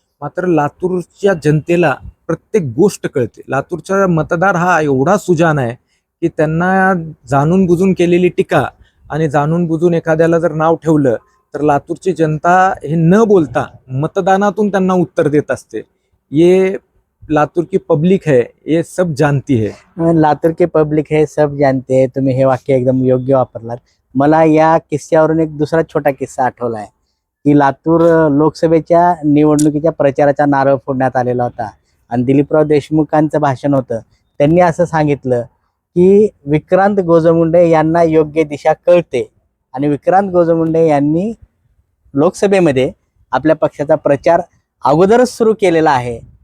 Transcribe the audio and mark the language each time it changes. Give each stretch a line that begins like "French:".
Marathi: मात्र लातूरच्या जनतेला प्रत्येक गोष्ट कळते. लातूरचा मतदार हा एवढा सुजाण आहे की त्यांना जाणून बुजून केलेली टीका आणि जाणून बुजून एखाद्याला जर नाव ठेवलं तर लातूरची जनता हे न बोलता मतदानातून त्यांना उत्तर देत असते.
Hindi: ये लातूर की पब्लिक है, ये सब जानती है. लातूर के पब्लिक है सब जानते हैं,
Marathi: तुम्ही हे वाक्य एकदम योग्य वापरलात. मला या किस्स्यावरून एक दुसरा छोटा किस्सा आठवला आहे की लातूर लोकसभेच्या निवडणुकीच्या प्रचाराचा नारळ फोडण्यात आलेला होता आणि दिलीपराव देशमुखांचं भाषण होतं. त्यांनी असं सांगितलं की विक्रांत गोजमुंडे यांना योग्य दिशा कळते आणि विक्रांत गोजमुंडे यांनी लोकसभेमध्ये आपल्या पक्षाचा प्रचार अगोदरच सुरू केलेला आहे.